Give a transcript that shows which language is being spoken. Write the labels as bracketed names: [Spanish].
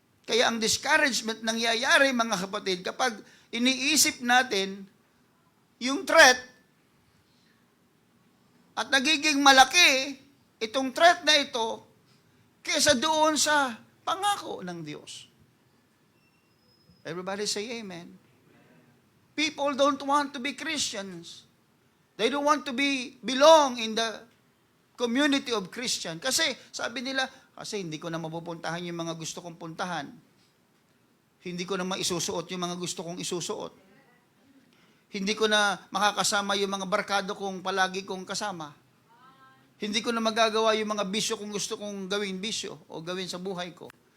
[Filipino] Kaya ang discouragement nangyayari, mga kapatid, kapag iniisip natin yung threat at nagiging malaki itong threat na ito kaysa doon sa pangako ng Diyos. [English] Everybody say amen. People don't want to be Christians. They don't want to belong in the community of Christian. [Filipino] Kasi sabi nila, kasi hindi ko na mapupuntahan yung mga gusto kong puntahan. Hindi ko na maisusuot yung mga gusto kong isusuot. Hindi ko na makakasama yung mga barkado kong palagi kong kasama. Hindi ko na magagawa yung mga bisyo kung gusto kong gawin bisyo o gawin sa buhay ko.